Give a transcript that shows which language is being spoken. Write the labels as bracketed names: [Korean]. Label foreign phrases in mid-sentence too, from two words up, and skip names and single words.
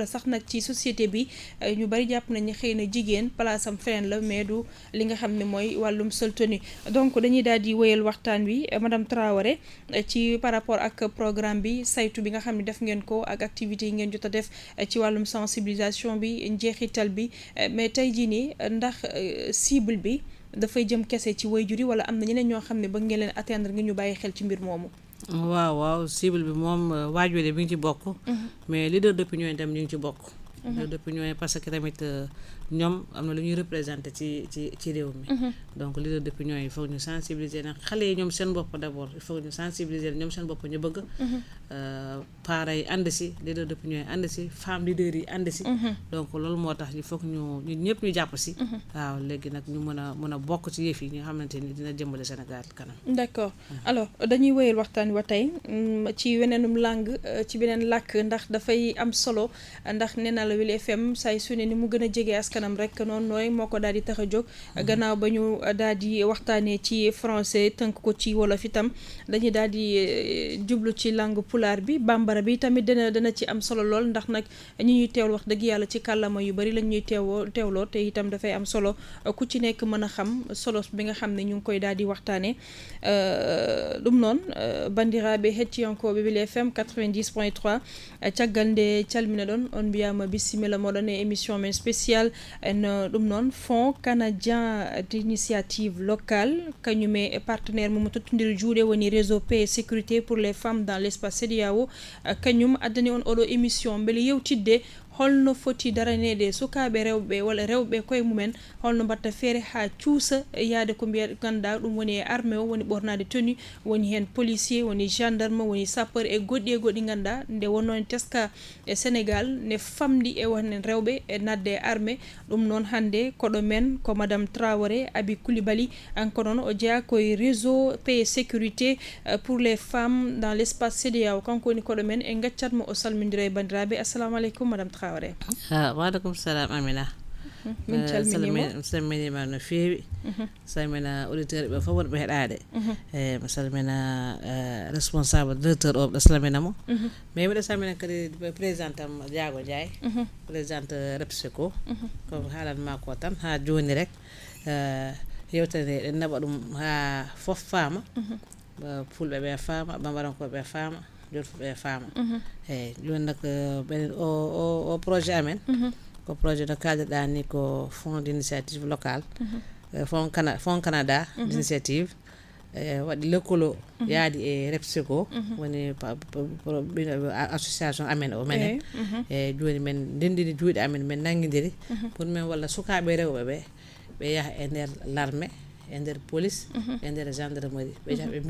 [Wolof] sax nag ci société bi ñu bari jàpp nañu xëy na jigéen place am feneen la mais du li nga xam ne mooy wàllum sol tenue donc dañuy daal di wéyal waxtaan wi madame Traoré ci [French] par rapport [Wolof] ak programme bi saytu bi nga xam ne def ngeen ko ak activités yi ngeen jot a def ci wàllum sensibilisation bi njeexital bi mais tey jii nii ndax cible bi dafay jëm kese ci waajur yi wala am na ñeneen ñoo xam ne ba ngeen leen atteindre ngir ñu bàyyi xel ci mbir moomu. waaw cible bi moom waajur yi mi ngi ci bokk. mais [French] leader d'opinion [Wolof] yi tam ñu ngi ci bokk. [French] leader d'opinion [Wolof] yi parce que tamit ñoom am na lu ñuy représenté ci réew mi. donc [French] leader d'opinion [Wolof] yi [French] il faut [Wolof] ñu sensibiliser nag xale yi ñoom seen bopp d'abord [French] il faut [Wolof] ñu sensibiliser ñoom seen bopp ñu bëgg. parents yi ànd si [French] leader d'opinion [Wolof] yi ànd si [French] femme leader [Wolof] yi ànd si. donc loolu moo tax [French] il faut que [Wolof] ñu ñëpp ñu jàpp si. waaw léegi nag ñu mën a bokk ci yëf yi nga xamante ni dina jëmbale Sénégal kanam. [French] d'accord alors [Wolof] dañuy wéyal waxtaan wa tey ci weneenum langue ci beneen làkk ndax dafay am solo ndax nee naa la Wili FM say su ne ni mu gën a jege askanam rek noonu nooy moo ko daal di tax a jóg gannaaw ba ñu daal di waxtaanee ci français tënk ko ci wolof itam dañuy daal di jublu ci langue pulaar bi bambara bi tamit dana ci am solo lool ndax nag ñi ñuy teewlu wax dëgg yàlla ci kàllama yu bari lañ ñuy teewloo te itam dafay am solo ku ci nekk mën a xam solo bi nga xam ne ñu ngi koy daal di waxtaanee [Fula] ɗum noon bandiraɓe hettiyankoɓe Wili FM 90.3 caggal nde calmina ɗon on mbiyama bisimilla moɗon e émission men spécial en ɗum noon Fonds canadien d'initiative locale kañume e partenaire mum tottodiri juuɗe woni réseau paix et sécurité pour les femmes dans l'espace CEDEAO kañum addani on oɗo émission beele yewtidde holno foti daranede sukaɓe rewɓe walla rewɓe koye mumen holno mbatta feere ha cuusa yaade ko mbiya ganduɗa ɗum woni e armée o woni ɓornade tenue woni hen policier woni gendarme woni sapeur e goɗɗi ganduɗa nde wonno en teska e Sénégal ne famɗi e wonen rewɓe e nadde e armée ɗum noon hande koɗo men ko madame Traoré Abi Coulibaly hanko noon o jeeya koye réseau paix et sécurité pour les femmes dans l'espace CEDEAO kanko woni koɗo men en gaccatmo o salmodira e bandiraɓe [Arabic] assalamu aleykum [Fula] madame Traoré. [Arabic] waaleykum salam Amina. [Fula] min calminima salminima no feewi salmina auditeur ɓe fof wonɓe heɗade mi salmina [French] responsable directeur [Fula] o ɓe salminamo mais miɗo salmina kadi présidente am Diago Ndiaye présidente Repseco ko haalanma ko tan ha joni rek yewtere ɗen naɓa ɗum ha fof faama fulɓe ɓe faama bambarankoɓe faama jotfuɓe faama eyyi joni nak ɓenen o projet amen ko projet no kaldeɗa ni ko fonds d' initiative locale fonds Canada d'initiative waɗi lekkolo yaadi e Repseco woni association amen o menen e joni men ndendini juuɗe amen men nanguidiri pour men walla sukaɓe rewɓe ɓe yaaha e nder l'armée e nder police e nder gendarmerie ɓe jaaha ɓe